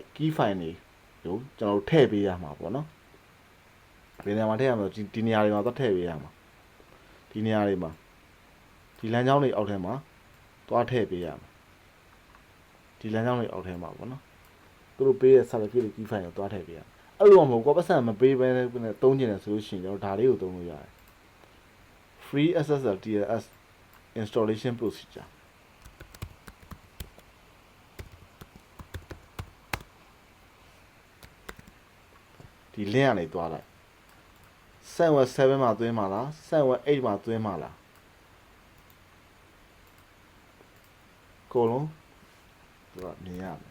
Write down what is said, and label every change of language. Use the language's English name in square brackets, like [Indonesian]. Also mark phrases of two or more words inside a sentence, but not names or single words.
[English] key file [Burmese] တွေကိုကျွန်တော်တို့ထည့်ပေးရမှာပေါ့เนาะဒီနေရာမှာထည့်ရမှာဒီနေရာတွေမှာသွားထည့်ပေးရမှာဒီနေရာတွေမှာဒီလမ်းကြောင်းတွေအောက်ထဲမှာသွားထည့်ပေးရမှာဒီလမ်းကြောင်းတွေအောက်ထဲမှာပေါ့เนาะသူတို့ပေးတဲ့ certificate တွေ [English] key file [Burmese] ကိုသွားထည့်ပေးရအဲ့လိုမှမဟုတ်ကိုပတ်စံမပေးဘဲနဲ့သုံးကျင်တယ်ဆိုလို့ရှိရင်ကျွန်တော်ဒါလေးကိုသုံးလို့ရတယ် [English] free SSL TLS installation procedure [Burmese] ဒီ link ကနေသွားလိုက် server 7မှာသွင်းမှာလား server 8မှာသွင်းမှာလားကိုလုံးသူကမြင်ရမယ်